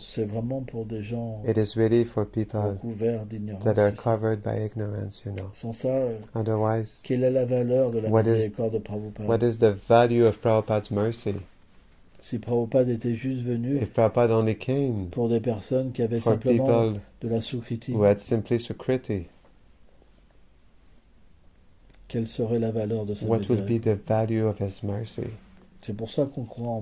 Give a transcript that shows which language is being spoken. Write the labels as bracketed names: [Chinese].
[French] c'est vraiment pour des gens [English] it is really for people [French] recouverts d'ignorance. [English] that are [French] c'est ça. [English] covered by ignorance, [French] Sans ça, [English] Otherwise, [French] quelle est la valeur de la [English] What is- [French] miséricorde de Prabhupada? [English] what is the value of Prabhupada's mercy? [French] Si Prabhupada était juste venu [English] If Prabhupada only came [French] pour des personnes qui avaient [English] for [French] simplement [English] people [French] de la Sukriti, [English] who had simply Sukriti, [French] quelle serait la valeur de sa [English] what would be [French] miséricorde? [English] the value of his mercy? [French] C'est pour ça qu'on croit en